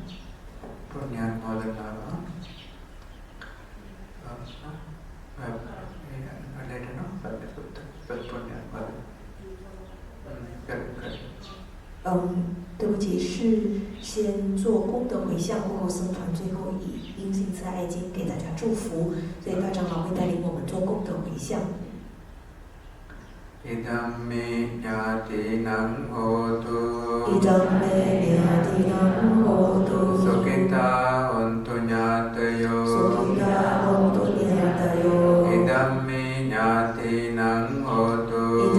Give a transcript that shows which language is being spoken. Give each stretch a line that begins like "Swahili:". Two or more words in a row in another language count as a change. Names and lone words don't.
Chinese: 对不起，是先做功德回向，过后僧团最后以因信慈爱经给大家祝福，所以大长老会带领我们做功德回向。
Pali: Idam me nyatinam hotu Idam me nyatinam hotu Sukita hontu nyatayo Sukita hontu nyatayo Idam me nyatinam hotu